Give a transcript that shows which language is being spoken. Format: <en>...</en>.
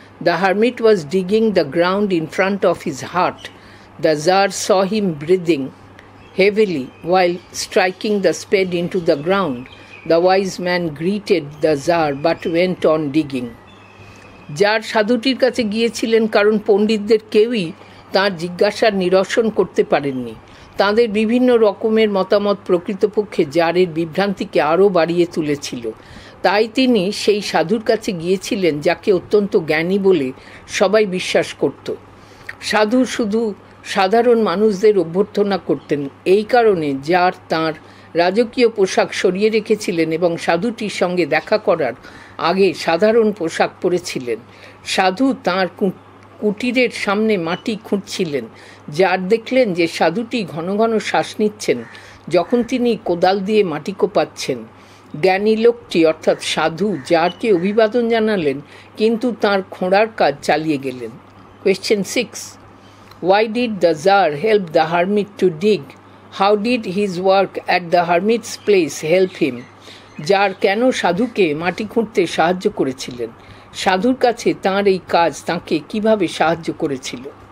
<en>The hermit was digging the ground in front of his hut. The Tsar saw him breathing heavily while striking the spade into the ground. The wise man greeted the Tsar but went on digging.</en> <bn>Jar সাধুটির কাছে গিয়েছিলেন কারণ পণ্ডিতদের কেউই তাঁর জিজ্ঞাসার নিরসন করতে পারেননি। তাঁদের বিভিন্ন রকমের মতামত প্রকৃতপক্ষে জারের বিভ্রান্তিকে আরও বাড়িয়ে তুলেছিল। তাই তিনি সেই সাধুর কাছে গিয়েছিলেন যাকে অত্যন্ত জ্ঞানী বলে সবাই বিশ্বাস করত। সাধু শুধু সাধারণ মানুষদের অভ্যর্থনা করতেন। এই কারণে জার তাঁর রাজকীয় পোশাক সরিয়ে রেখেছিলেন এবং সাধুটির সঙ্গে দেখা করার আগে সাধারণ পোশাক পরেছিলেন। সাধু তাঁর কুটিরের সামনে মাটি খুঁড়ছিলেন। জার দেখলেন যে সাধুটি ঘন ঘন শ্বাস নিচ্ছেন যখন তিনি কোদাল দিয়ে মাটি কোপাচ্ছেন। জ্ঞানী লোকটি অর্থাৎ সাধু জারকে অভিবাদন জানালেন, কিন্তু তাঁর খোঁড়ার কাজ চালিয়ে গেলেন।</bn> <en>Question 6. Why did the Tsar help the hermit to dig? How did his work at the hermit's place help him?</en> <bn>Jar কেন সাধুকে মাটি খুঁড়তে সাহায্য করেছিলেন? সাধুর কাছে তাঁর এই কাজ তাঁকে কিভাবে সাহায্য করেছিল?</bn>